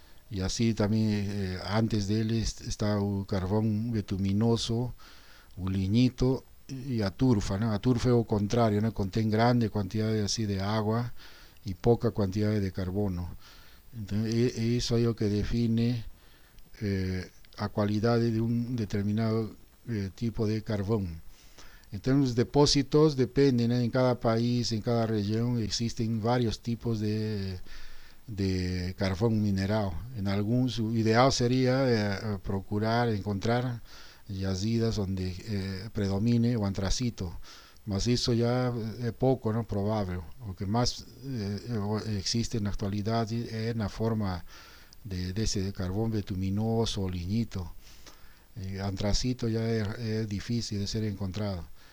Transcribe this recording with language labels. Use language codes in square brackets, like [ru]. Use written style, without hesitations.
[es] Y así también antes de él está el carbón bituminoso, el lignito y [pt] a turfa, [es] ¿no? [pt] A turfa [es] es lo contrario, ¿no? Contiene grandes cantidades así de agua y poca cantidad de carbono. Entonces, eso es lo que define a cualidad de un determinado tipo de [pt] carvão. Então, os depósitos dependem, né? Em cada país, em cada região, existem vários tipos de carvão mineral. Em alguns, o ideal seria procurar encontrar jazidas onde predomine o antracito, mas isso já é pouco, não provável. O que mais existe na atualidade é na forma desse carvão bituminoso ou lignito. [es] Antracito ya es difícil de ser encontrado.